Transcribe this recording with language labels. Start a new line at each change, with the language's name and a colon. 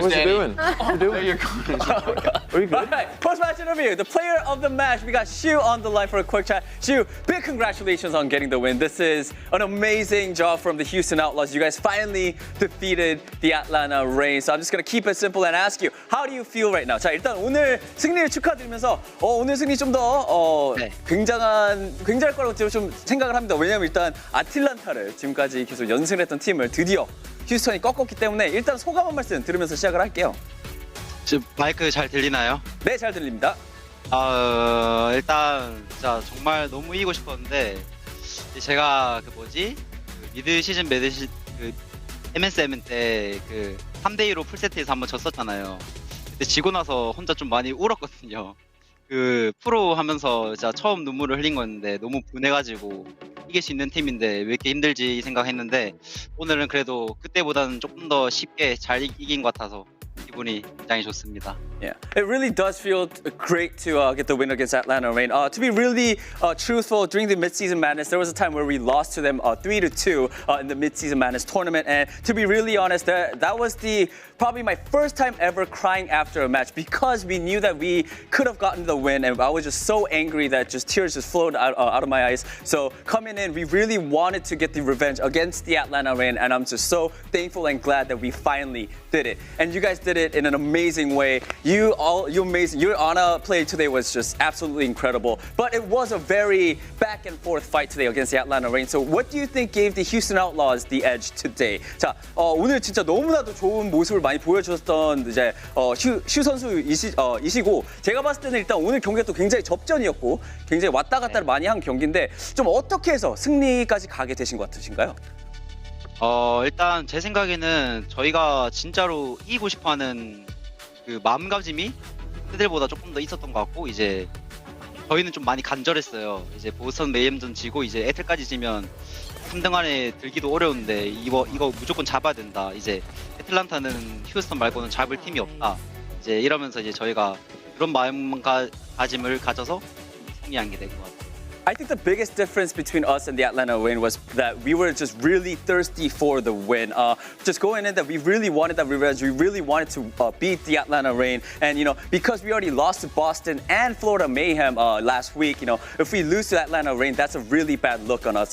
English: What's he doing? What are you doing? Are you good? All right, post-match interview. The player of the match. We got Shu on the line for a quick chat. Shu, big congratulations on getting the win. This is an amazing job from the Houston Outlaws. You guys finally defeated the Atlanta Reign. So I'm just gonna keep it simple and ask you, how do you feel right now?
Korean: 자, 일단 오늘 승리를 축하드리면서 오늘 승리 좀 더 굉장할 거라고 좀 생각을 합니다. 왜냐면 일단 아틀란타를 지금까지 계속 연승을 했던 팀을 드디어 휴스턴이 꺾었기 때문에 일단 소감 한 말씀 들으면서 시작을 할게요. 지금 마이크 잘 들리나요? 네, 잘 들립니다. 일단 진짜 정말 너무 이기고 싶었는데 제가 미드 시즌 MSM 때 3대2로 풀세트에서 한번 졌었잖아요. 그때 지고 나서 혼자 좀 많이 울었거든요. 프로 하면서 진짜 처음 눈물을 흘린 거였는데 너무 분해가지고 이길 수 있는 팀인데 왜 이렇게 힘들지 생각했는데 오늘은 그래도 그때보다는 조금 더 쉽게 잘 이긴 것 같아서 기분이 굉장히 좋습니다.
English: Yeah, it really does feel great to get the win against Atlanta Reign. To be really truthful, during the mid-season madness, there was a time where we lost to them 3-2 in the mid-season madness tournament. And to be really honest, that was probably my first time ever crying after a match because we knew that we could have gotten the win, and I was just so angry that tears just flowed out of my eyes. So coming in, we really wanted to get the revenge against the Atlanta Reign, and I'm just so thankful and glad that we finally did it. And you guys did it in an amazing way. You're amazing. Your Ana play today was just absolutely incredible. But it was a very back and forth fight today against the Atlanta Reign. So what do you think gave the Houston Outlaws the edge today?
Korean: 자, 오늘 진짜 너무나도 좋은 모습을 많이 보여주셨던 이제 슈 선수이시고 제가 봤을 때는 일단 오늘 경기가 또 굉장히 접전이었고 굉장히 왔다 갔다를 많이 한 경기인데 좀 어떻게 해서 승리까지 가게 되신 것 같으신가요? 일단 제 생각에는 저희가 진짜로 이기고 싶어하는 마음가짐이 그들보다 조금 더 있었던 것 같고 이제 저희는 좀 많이 간절했어요. 이제 보스턴 메이엠전 지고 이제 에틀까지 지면 3등 안에 들기도 어려운데 이거 무조건 잡아야 된다. 이제 애틀란타는 휴스턴 말고는 잡을 팀이 없다. 이제 이러면서 이제 저희가 그런 마음가짐을 가져서 승리한 게 된 것 같아요.
English: I think the biggest difference between us and the Atlanta Reign was that we were just really thirsty for the win. Just going in that we really wanted that revenge. We really wanted to beat the Atlanta Reign. And, you know, because we already lost to Boston and Florida Mayhem last week, you know, if we lose to Atlanta Reign, that's a really bad look on us.